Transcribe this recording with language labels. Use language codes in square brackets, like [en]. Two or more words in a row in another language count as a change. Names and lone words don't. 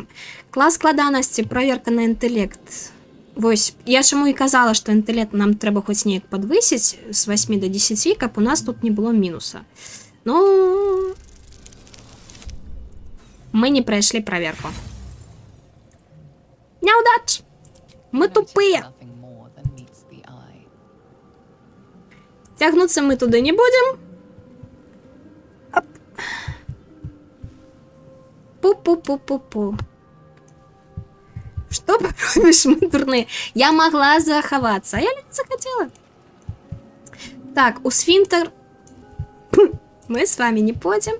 [be] Клас складанасці, праверка на інтэлект. Вось, я чаму і казала, што інтэлект нам трэба хоць неяк падвысіць з 8 до 10, каб у нас тут не было мінуса. Ну, мы не прайшлі праверку. Няўдач! Мы [en] You notice [be] тупыя. [en] nothing more than meets the eye. [be] Цягнуцца мы туды не будзем. Оп. Пу-пу-пу-пу-пу. Што паробіш, мы дурныя? Я магла захавацца, а я не захацела. Так, у сфінтер мы з вами не пойдзем.